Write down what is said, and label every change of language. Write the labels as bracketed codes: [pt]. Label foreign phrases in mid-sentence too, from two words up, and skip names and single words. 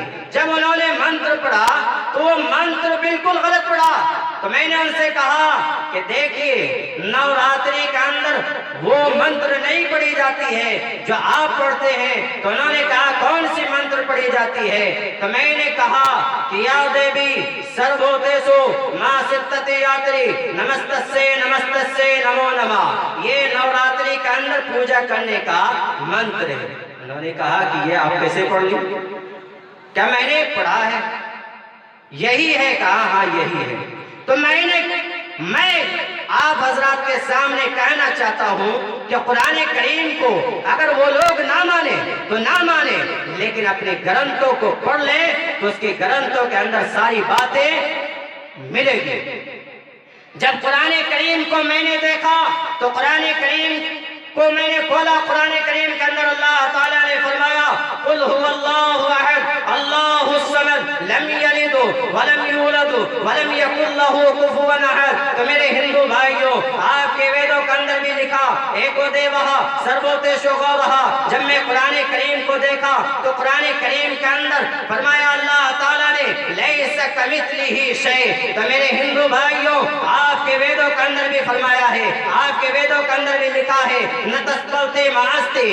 [ur] جب انہوں نے منتر پڑھا تو وہ منتر بالکل غلط پڑھا. تو میں نے ان سے کہا کہ دیکھیے نوراتری کے اندر وہ منتر نہیں پڑھی جاتی ہے جو آپ پڑھتے ہیں. تو انہوں نے کہا کون سی منتر پڑھی جاتی ہے؟ تو میں نے کہا کہ [sa] या देवी सर्वभूतेषु मा स्तुति यात्री नमस्तस्यै नमो नमः, [ur] یہ نوراتری کے اندر پوجا کرنے کا منتر ہے. انہوں نے کہا کہ یہ آپ کیسے پڑھ لی؟ کیا میں نے پڑھا ہے؟ یہی ہے. کہا ہاں یہی ہے. تو میں آپ حضرات کے سامنے کہنا چاہتا ہوں کہ قرآن کریم کو اگر وہ لوگ نہ مانے تو نہ مانے, لیکن اپنے گرنتھوں کو پڑھ لے تو اس کے گرنتھوں کے اندر ساری باتیں ملے گی. جب قرآن کریم کو میں نے دیکھا تو قرآن کریم کو میں نے کھولا, قرآن کریم کے اندر اللہ تعالیٰ نے فرمایا [ar] قل هو اللہ احد اللہ الصمد لم یلد ولم یولد ولم یکن له کفوا احد. [ur] تو میرے ہندو بھائیوں, آپ کے ویدوں کے اندر بھی لکھا [sa] एको देवः सर्वभूतेषु गूढः. [ur] جب میں قرآن کریم کو دیکھا تو قرآن کریم کے اندر فرمایا اللہ تعالیٰ نے [ar] لیس کمثلہ شیء. [ur] تو میرے ہندو بھائیوں, آپ کے ویدوں کے اندر بھی فرمایا ہے, آپ کے ویدوں کے اندر بھی لکھا ہے [sa] नतस्तलते मास्ते.